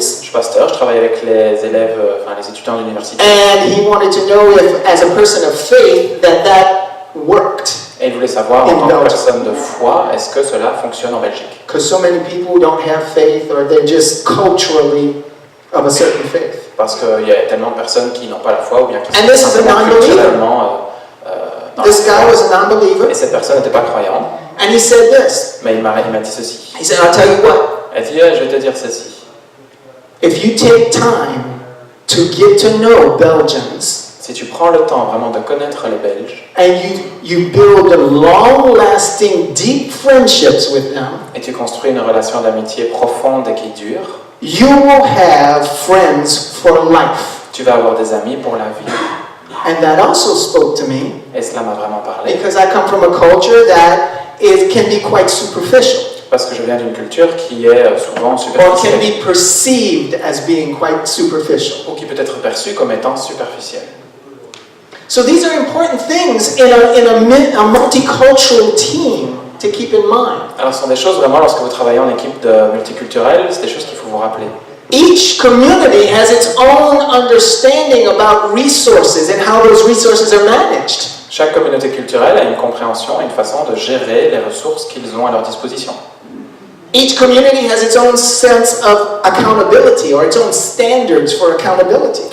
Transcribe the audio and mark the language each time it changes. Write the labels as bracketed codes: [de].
[fr] Je suis pasteur, je travaille avec les élèves, les étudiants de l'université. [en] And he wanted to know if, as a person of faith, that worked. [fr] Et il voulait savoir, en tant que personne de foi, est-ce que cela fonctionne en Belgique? [en] Because so many people don't have faith, or they're just culturally of a certain faith. [fr] Parce qu'il y a tellement de personnes qui n'ont pas la foi, ou bien qui [en] And this is a [fr] simplement [en] non-believer. [fr] culturellement dans [en] This [fr] la [en] guy [fr] foi. [en] was a non-believer, [fr] Et cette personne n'était pas croyante. [en] and he said this. [fr] Mais il m'a dit ceci. [en] He said, I'll tell you what. [fr] Elle dit, je vais te dire ceci. [en] If you take time to get to know Belgians, [fr] Si tu prends le temps vraiment de connaître les Belges, [en] and you build long-lasting, deep friendships with them, [fr] et tu construis une relation d'amitié profonde et qui dure, [en] you will have friends for life. [fr] tu vas avoir des amis pour la vie. [en] And that also spoke to me, [fr] Et cela m'a vraiment parlé. [en] because I come from a culture that it can be quite superficial, [fr] Parce que je viens d'une culture qui est souvent [en] or can [fr] superficielle, [en] be perceived as being quite superficial. [fr] ou qui peut être perçue comme étant superficielle. [en] So these are important things in a multicultural team to keep in mind. [fr] Alors ce sont des choses vraiment, lorsque vous travaillez en équipe multiculturelle, c'est des choses qu'il faut vous rappeler. [en] Each community has its own understanding about resources and how those resources are managed. [fr] Chaque communauté culturelle a une compréhension et une façon de gérer les ressources qu'ils ont à leur disposition. [en] Each community has its own sense of accountability or its own standards for accountability.